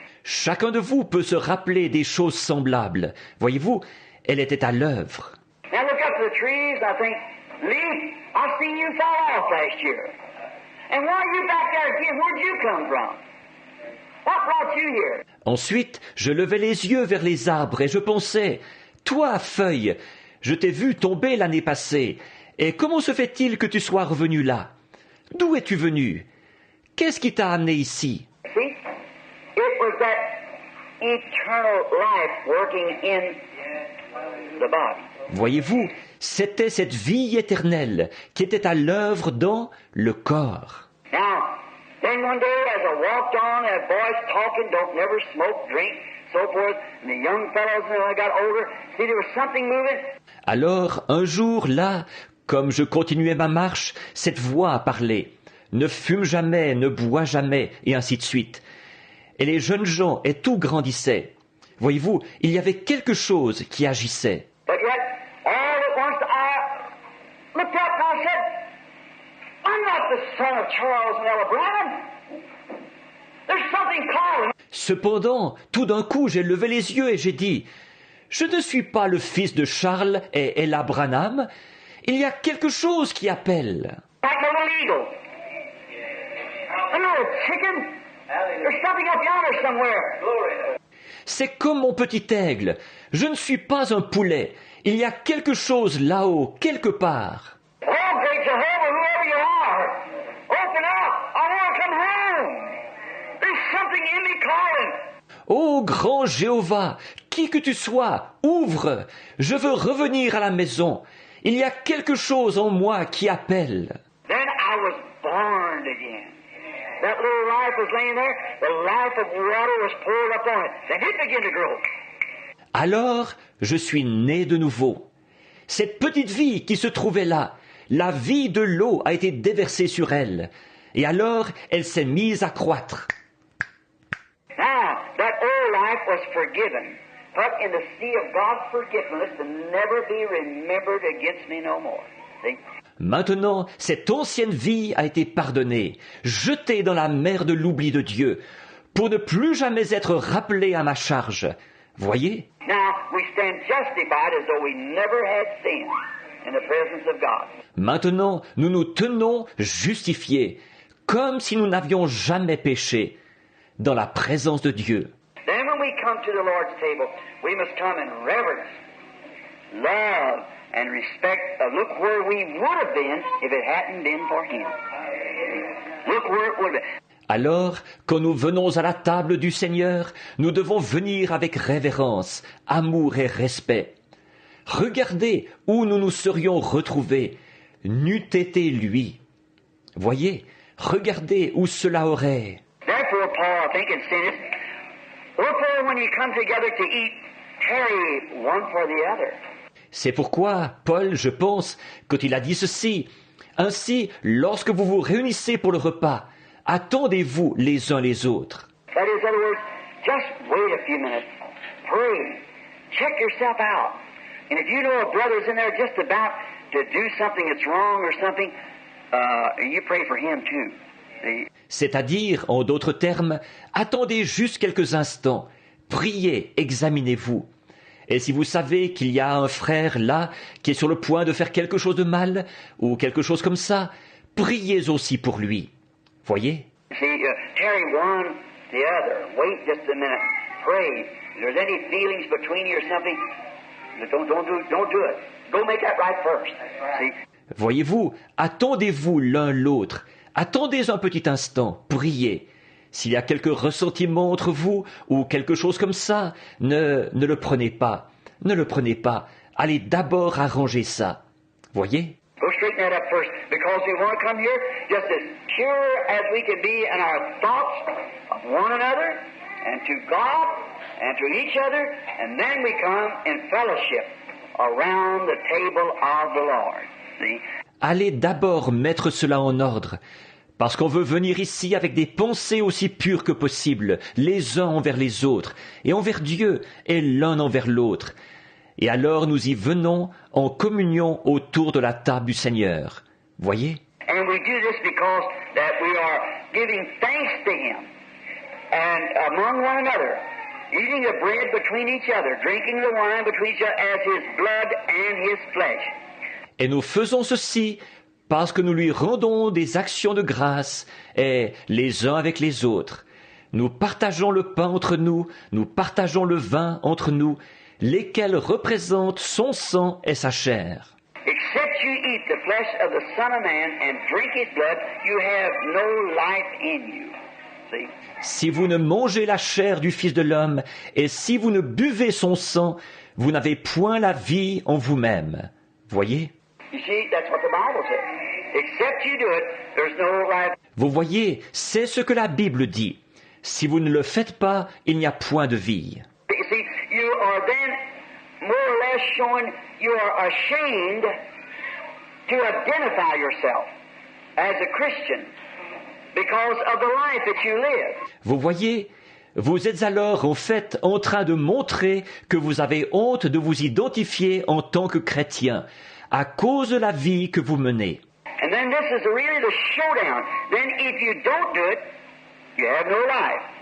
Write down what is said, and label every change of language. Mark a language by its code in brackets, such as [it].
[fr] Chacun de vous peut se rappeler des choses semblables. Voyez-vous, elle était à l'œuvre. [en] Now look up to the trees. I think, Lee, I've seen you fall off last year. And why are you back there again? Where'd you come from? What brought you here? [fr] Ensuite, je levai les yeux vers les arbres et je pensais, toi, feuille, je t'ai vu tomber l'année passée, et comment se fait-il que tu sois revenu là? D'où es-tu venu? Qu'est-ce qui t'a amené ici? [en] See? It was that eternal life working in the body. [fr] Voyez-vous, c'était cette vie éternelle qui était à l'œuvre dans le corps. [en] Now, then one day as I walked on, and boys talking, don't never smoke, drink, so forth, and the young fellows, when I got older, see there was something moving. [fr] Alors, un jour, là, comme je continuais ma marche, cette voix a parlé. Ne fume jamais, ne bois jamais, et ainsi de suite. Et les jeunes gens et tout grandissaient. Voyez-vous, il y avait quelque chose qui agissait. [en] But yet, all at once I looked up and I said, I'm not the son of Charles and Ella Branham. There's something calling. [fr] Cependant, tout d'un coup, j'ai levé les yeux et j'ai dit, « Je ne suis pas le fils de Charles et Ella Branham. Il y a quelque chose qui appelle. » [en] Like a little eagle. I'm not a chicken. There's something up yonder somewhere. [fr] C'est comme mon petit aigle. Je ne suis pas un poulet. Il y a quelque chose là-haut, quelque part. [en] Oh, great Jehovah, whoever you are, open up. I want to come home. There's something in me calling. [fr] Ô grand Jéhovah, qui que tu sois, ouvre. Je veux revenir à la maison. Il y a quelque chose en moi qui appelle. [en] Then I was born again. That little life was laying there. The life of water was poured upon it. Then it began to grow. [fr] Alors, je suis né de nouveau. Cette petite vie qui se trouvait là, la vie de l'eau a été déversée sur elle. Et alors, elle s'est mise à croître. [en] Now, that old life was forgiven, put in the sea of God's forgiveness to never be remembered against me no more. See? [fr] Maintenant, cette ancienne vie a été pardonnée, jetée dans la mer de l'oubli de Dieu, pour ne plus jamais être rappelée à ma charge. Voyez? [en] Now, we stand justified as though we never had sin in the presence of God. [fr] Maintenant, nous nous tenons justifiés, comme si nous n'avions jamais péché, dans la présence de Dieu. [en] Then when we come to the Lord's table, we must come in reverence, love, and respect. Look where we would have been if it hadn't been for Him. Look where it would have been. [fr] Alors, quand nous venons à la table du Seigneur, nous devons venir avec révérence, amour et respect. Regardez où nous nous serions retrouvés, n'eût été lui. Voyez, regardez où cela aurait. [en] Therefore, Paul, I think, had said it. Wherefore, when you come together to eat, tarry one for the other. [fr] C'est pourquoi Paul, je pense, quand il a dit ceci, ainsi, lorsque vous vous réunissez pour le repas, attendez-vous les uns les autres. [en] That is, in other words, just wait a few minutes. Pray. Check yourself out. And if you know a brother's in there just about to do something that's wrong or something, you pray for him too. See? [fr] C'est-à-dire, en d'autres termes, attendez juste quelques instants, priez, examinez-vous. Et si vous savez qu'il y a un frère là qui est sur le point de faire quelque chose de mal, ou quelque chose comme ça, priez aussi pour lui. Voyez? [en] See, tarry one the other. Wait just a minute. Pray. If there's any feelings between you or something, don't do it. Go make that right first. See? [fr] Voyez-vous, attendez-vous l'un l'autre. Attendez un petit instant, priez. S'il y a quelque ressentiment entre vous ou quelque chose comme ça, ne le prenez pas. Ne le prenez pas. Allez d'abord arranger ça. Voyez? [en] Go straighten that up first, because we want to come here just as pure as we can be in our thoughts of one another and to God and to each other, and then we come in fellowship around the table of the Lord. See? [fr] Allez d'abord mettre cela en ordre, parce qu'on veut venir ici avec des pensées aussi pures que possible, les uns envers les autres, et envers Dieu, et l'un envers l'autre. Et alors nous y venons en communion autour de la table du Seigneur. Voyez? [en] And we do this because that we are giving thanks to Him and among one another, eating the bread between each other, drinking the wine between each other as His blood and His flesh. [fr] Et nous faisons ceci parce que nous lui rendons des actions de grâce, et les uns avec les autres. Nous partageons le pain entre nous, nous partageons le vin entre nous, lesquels représentent son sang et sa chair. [en] Except you eat the flesh of the Son of Man and drink His blood, you have no life in you. See? [fr] Si vous ne mangez la chair du Fils de l'homme, et si vous ne buvez son sang, vous n'avez point la vie en vous-même. Voyez? [en] You see, that's what the Bible says. Except you do it, there's no life. [fr] Vous voyez, c'est ce que la Bible dit. Si vous ne le faites pas, il n'y a point de vie. [en] You see, you are then more or less showing you are ashamed to identify yourself as a Christian because of the life that you live. [fr] Vous voyez, vous êtes alors en fait en train de montrer que vous avez honte de vous identifier en tant que chrétien, à cause de la vie que vous menez. [en] And then this is really the showdown. Then if you don't do it, you have no life.